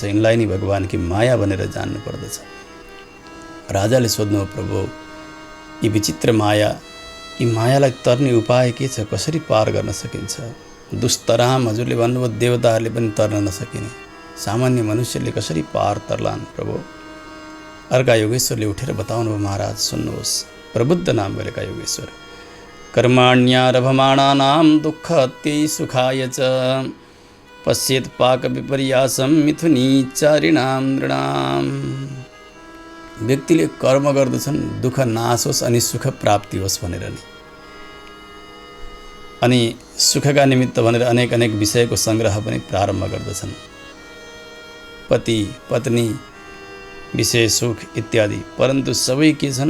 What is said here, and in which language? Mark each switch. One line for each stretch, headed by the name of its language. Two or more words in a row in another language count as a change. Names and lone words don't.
Nepali: यिनलाई नै भगवानकी माया भनेर जान्नु पर्दछ। राजाले सोध्नु, प्रभु यी विचित्र माया, यी मायालाई तर्ने उपाय के छ? कसरी पार गर्न सकिन्छ? दुस्तराम हजुरले भन्नुभयो देवताहरूले पनि तर्न नसकिने, सामान्य मनुष्यले कसरी पार तर्लान् प्रभु? अर्का योगेश्वरले उठेर बताउनु, महाराज सुन्नुहोस्। प्रबुद्ध नाम गरेका योगेश्वर,
Sanskrit: कर्माण्यारभमाणानां दुःखत्यै सुखाय च पश्येत पाक विपर्यासं मिथुनीचारिणां नृणां।
Nepali: व्यक्तिले कर्म गर्दछन् दुःख नाश होस् अनि सुख प्राप्ति होस् भनेर नि, अनि सुखका निमित्त भनेर अनेक अनेक विषयको सङ्ग्रह पनि प्रारम्भ गर्दछन्। पति पत्नी विषय सुख इत्यादि, परन्तु सबै के छन्?